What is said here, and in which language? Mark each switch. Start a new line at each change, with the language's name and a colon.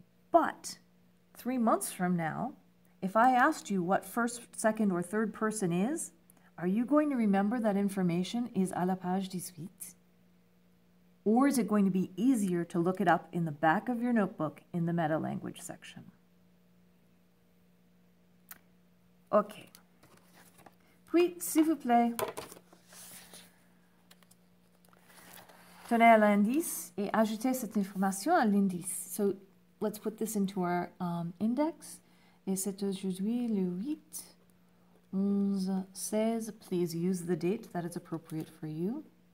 English: But 3 months from now, if I asked you what first, second, or third person is, are you going to remember that information is
French: à la page 18?
English: Or is it going to be easier to look it up in the back of your notebook in the meta-language section? OK.
French: Puis, s'il vous plaît, tenez à l'indice et ajoutez cette information à l'indice.
English: So let's put this into our index.
French: Et c'est aujourd'hui le 8, 11, 16.
English: Please use the date that is appropriate for you.